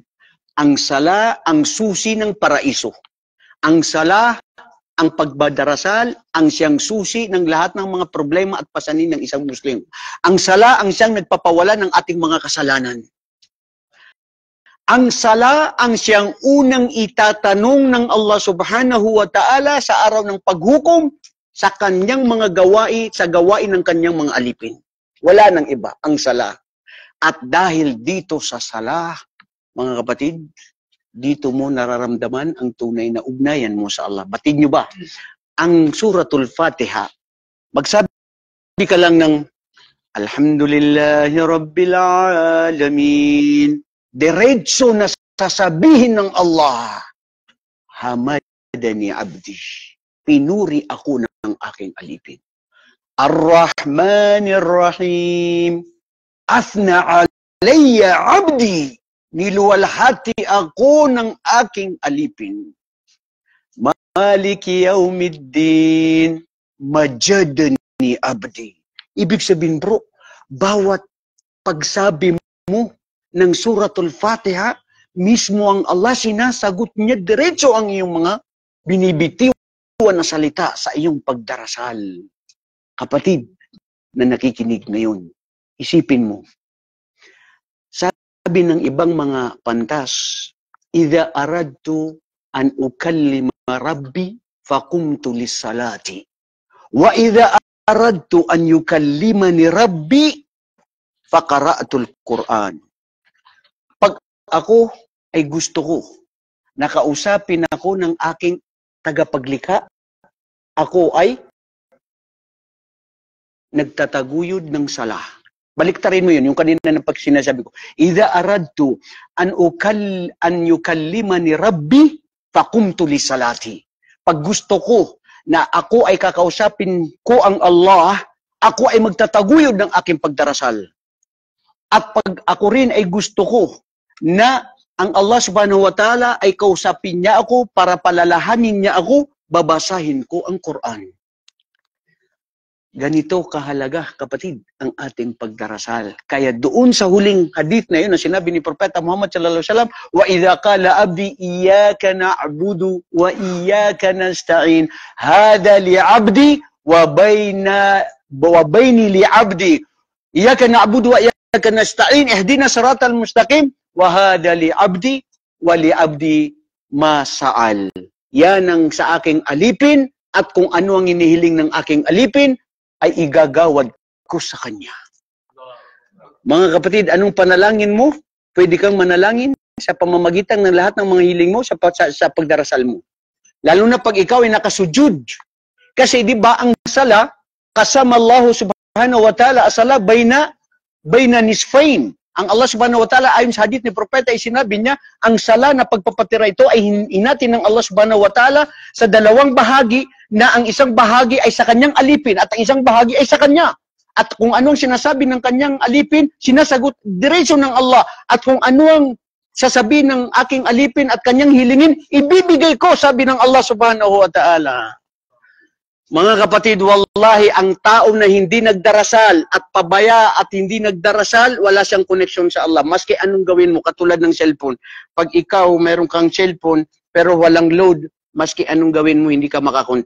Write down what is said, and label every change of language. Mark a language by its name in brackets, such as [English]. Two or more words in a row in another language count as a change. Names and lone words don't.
[Filipino] Ang sala, ang susi ng paraiso. Ang sala, ang pagbadarasal, ang siyang susi ng lahat ng mga problema at pasanin ng isang Muslim. Ang sala, ang siyang nagpapawala ng ating mga kasalanan. Ang sala ang siyang unang itatanong ng Allah [Arabic] سبحانه وتعالى [Filipino] sa araw ng paghukom sa kanyang mga gawain, sa gawain ng kanyang mga alipin. Wala nang iba, ang sala. At dahil dito sa sala, mga kapatid, dito mo nararamdaman ang tunay na ugnayan mo sa Allah. Batid nyo ba? Ang Suratul Fatiha, magsabi ka lang ng [Arabic] الحمد لله رب العالمين. [Filipino] Diretso na sasabihin ng Allah, [Arabic] حمدني عبدي. [Filipino] Pinuri ako ng aking alipin. [Arabic] الرحمن الرحيم. أثنى علي عبدي. [Filipino] Niluwalhati ako ng aking alipin. [Arabic] مالك يوم الدين. مجدني عبدي. [Filipino] Ibig sabihin bro, bawat pagsabi mo ng Suratul Fatiha, mismo ang Allah sinasagot niya diretso ang iyong mga binibitiwan na salita sa iyong pagdarasal. Kapatid na nakikinig ngayon, isipin mo, sabi ng ibang mga pantas, [Arabic] إذا أردت أن أكلم ربي فقمت للصلاة. وإذا أردت أن يكلمني ربي فقرأت القرآن. [Filipino] Pag ako ay gusto ko, nakausapin ako ng aking tagapaglikha, ako ay nagtataguyod ng sala. Baliktarin mo yun, yung kanina na pag sinasabi ko. [Arabic] إذا أردت أن يكلمني ربي فقمت للصلاة. [Filipino] Pag gusto ko na ako ay kakausapin ko ang Allah, ako ay magtataguyod ng aking pagdarasal. At pag ako rin ay gusto ko na ang Allah [Arabic] سبحانه وتعالى [Filipino] ay kausapin niya ako para palalahanin niya ako, babasahin ko ang Quran. Ganito kahalaga, kapatid, ang ating pagdarasal. Kaya doon sa huling hadith na yun, na sinabi ni Propeta Muhammad [Arabic] صلى الله عليه وسلم، وإذا قال عبدي إياك نعبد وإياك نستعين، هذا لعبدي وبيني لعبدي. إياك نعبد وإياك نستعين، اهدنا الصراط المستقيم، وهذا لعبدي ولعبدي ما سأل. [Filipino] Yan ang sa aking alipin, at kung ano ang inihiling ng aking alipin, ay igagawad ko sa kanya. Mga kapatid, anong panalangin mo? Pwede kang manalangin sa pamamagitan ng lahat ng mga hiling mo sa pagdarasal mo. Lalo na pag ikaw ay nakasujud. Kasi di ba ang sala, kasama Allah [Arabic] سبحانه وتعالى، الصلاة بين نصفين. Ang Allah سبحانه وتعالى, [Filipino] ayon sa hadith ni Propeta, ay sinabi niya, ang sala na pagpapatira ito ay hinati ng Allah [Arabic] سبحانه وتعالى [Filipino] sa dalawang bahagi, na ang isang bahagi ay sa kanyang alipin at ang isang bahagi ay sa kanya. At kung anong sinasabi ng kanyang alipin, sinasagot diretso ng Allah. At kung ano ang sasabihin ng aking alipin at kanyang hilingin, ibibigay ko, sabi ng Allah [Arabic] سبحانه وتعالى. [Filipino] Mga kapatid, wallahi, ang tao na hindi nagdarasal at pabaya at hindi nagdarasal, wala siyang koneksyon sa Allah. Maski anong gawin mo, katulad ng cellphone. Pag ikaw, meron kang cellphone, pero walang load, maski anong gawin mo, hindi ka makakontak.